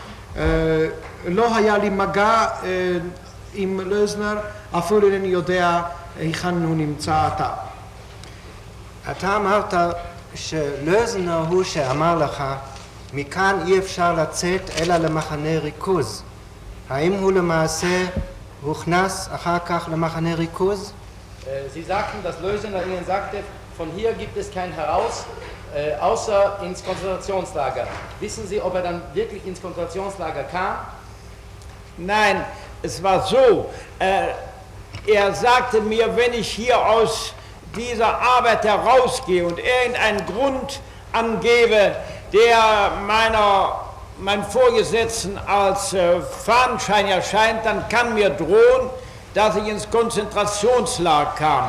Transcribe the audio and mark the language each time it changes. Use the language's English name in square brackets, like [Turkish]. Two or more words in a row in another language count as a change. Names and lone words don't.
[Hebrew] לא היה לי מגע עם לוזנר, אפילו אינני יודע היכן הוא נמצא עתה. אתה אמרת שלוזנר הוא שאמר לך, מכאן אי אפשר לצאת אלא למחנה ריכוז. האם הוא למעשה הוכנס אחר כך למחנה ריכוז? [German] Sie sagten, dass Lösener Ihnen sagte, von hier gibt es kein Heraus, außer ins Konzentrationslager. Wissen Sie, ob er dann wirklich ins Konzentrationslager kam? Nein, es war so, er sagte mir, wenn ich hier aus dieser Arbeit herausgehe und irgendeinen Grund angebe, der mein Vorgesetzten als Fahnenschein erscheint, dann kann mir drohen, dass ich ins Konzentrationslager kam.